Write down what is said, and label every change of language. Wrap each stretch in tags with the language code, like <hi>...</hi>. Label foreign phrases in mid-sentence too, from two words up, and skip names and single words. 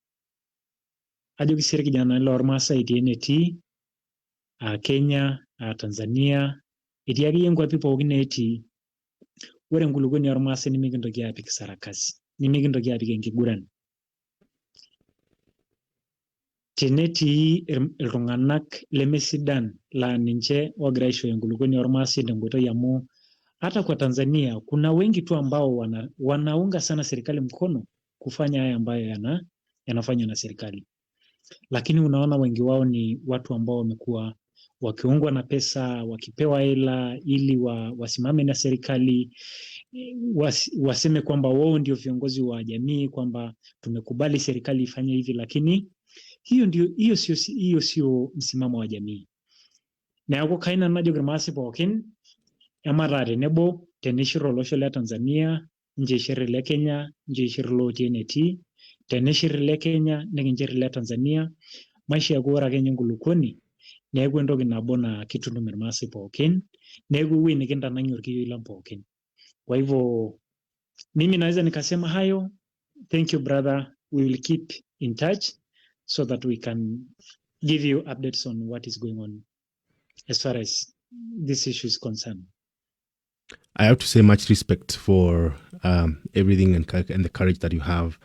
<mas>Ajoki sii irkijanani lormaasai etii enetii, Kenya, Tanzania, etii akeyie nkwapi pookin neetii. Ore enkulukuoni ormaasai nimikintoki apik sarakasi, nimikintoki apik enkiguran. Tenetii iltung'anak lemesidan laa ninche ogira aishooyo enkulukuoni ormaasai tenkoitoi,</mas> <sw>amu hata kwa Tanzania kuna wengi tu ambao wanaunga sana serikali mkono kufanya haya ambayo yanafanywa na serikali. lakini unaona wengi wao ni watu ambao wamekuwa wakiungwa na pesa, wakipewa hela ili wasimame na serikali, waseme kwamba wao ndio viongozi wa jamii, kwamba tumekubali serikali ifanye hivi, lakini hiyo sio msimamo wa jamii.</sw> <mas>Neeku kaina najo irmaasai pookin emataa tenebo tenishir olosho le Tanzania, ninche ishir ile Kenya, ninche ishir ilotii enetii, tenishir ile Kenya nikinchir ile Tanzania, maisha eeku ore ake ninye enkulukuoni neeku entoki nabo naa kitutum irmaasai pookin, neeku ewuei nikintanang'ie orkiyioi lang pookin.</mas> <sw>Kwa hivyo mimi naweza nikasema hayo.</sw> <en>Thank you brother, we will keep in touch so that we can give you updates on what is going on as far as this issue is concerned. I have to say much respect for everything and the courage that you have.</en>